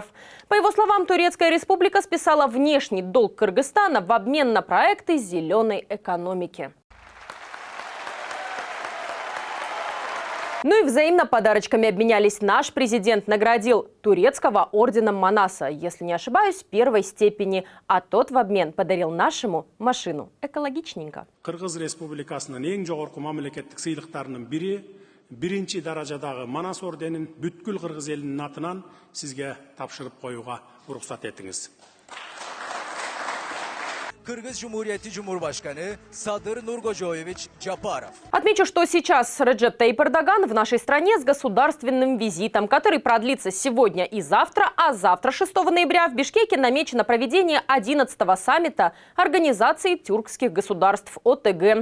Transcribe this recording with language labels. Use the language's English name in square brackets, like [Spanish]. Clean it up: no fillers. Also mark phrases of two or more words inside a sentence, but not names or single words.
[Russian] По его словам, Турецкая республика списала внешний долг Кыргызстана в обмен на проекты зеленой экономики. И взаимно подарочками обменялись. Наш президент наградил турецкого орденом Манаса, если не ошибаюсь, 1-й степени, а тот в обмен подарил нашему машину. Экологичненько. [Kyrgyz] Кыргыз республикасынын эң жогорку мамлекеттик сыйлыктарынын бири, 1-чи даражадагы Манас орденин бүткүл кыргыз элинин атынан сизге тапшырып коюга уруксат этиңиз. [Turkish] Кыргыз Cumhuriyeti Cumhurbaşkanı Sadır Nurgojоевич Джапаров. [Russian] Отмечу, что сейчас Реджеп Таyyип Эрдоган в нашей стране с государственным визитом, который продлится сегодня и завтра, а завтра, 6 ноября, в Бишкеке намечено проведение 11-го саммита Организации тюркских государств ОТГ.